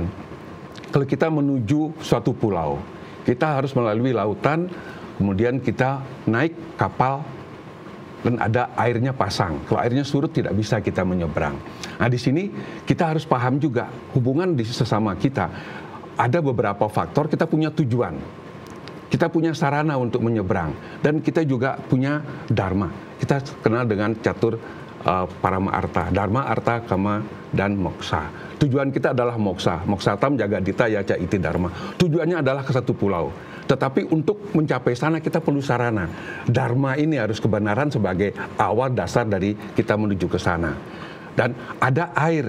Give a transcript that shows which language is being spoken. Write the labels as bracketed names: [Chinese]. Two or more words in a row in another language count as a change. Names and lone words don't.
[Indonesian] Kalau kita menuju suatu pulau, kita harus melalui lautan, kemudian kita naik kapal dan ada airnya pasang. Kalau airnya surut tidak bisa kita menyeberang. Nah, di sini kita harus paham juga hubungan di sesama kita. Ada beberapa faktor, kita punya tujuan. Kita punya sarana untuk menyeberang dan kita juga punya dharma. Kita kenal dengan catur parama arta, dharma, arta, kama, dan moksa. Tujuan kita adalah moksa. [Sanskrit] Moksatam jagadita yaca iti dharma. [Indonesian] Tujuannya adalah ke satu pulau. Tetapi untuk mencapai sana kita perlu sarana. Dharma ini harus kebenaran sebagai awal dasar dari kita menuju ke sana. Dan ada air.